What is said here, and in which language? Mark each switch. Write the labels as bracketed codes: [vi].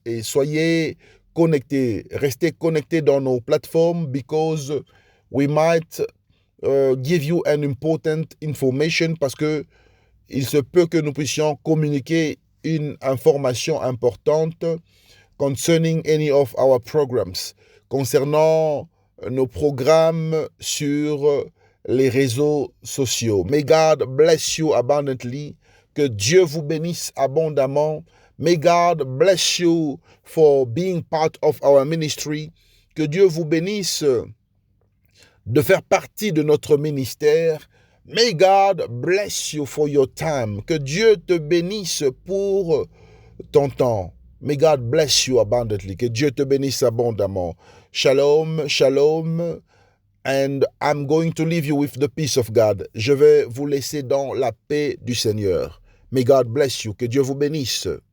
[fr] Et soyez connectés, restez connectés dans nos plateformes [en] because we might give you an important information, [fr] parce que il se peut que nous puissions communiquer une information importante [en] concerning any of our programs, [fr] concernant nos programmes sur les réseaux sociaux. [en] May God bless you abundantly. [fr] Que Dieu vous bénisse abondamment. [en] May God bless you for being part of our ministry. [fr] Que Dieu vous bénisse de faire partie de notre ministère. [en] May God bless you for your time. [fr] Que Dieu te bénisse pour ton temps. [en] May God bless you abundantly. [fr] Que Dieu te bénisse abondamment. [en] Shalom, shalom. And I'm going to leave you with the peace of God. [fr] Je vais vous laisser dans la paix du Seigneur. [en] May God bless you. [fr] Que Dieu vous bénisse.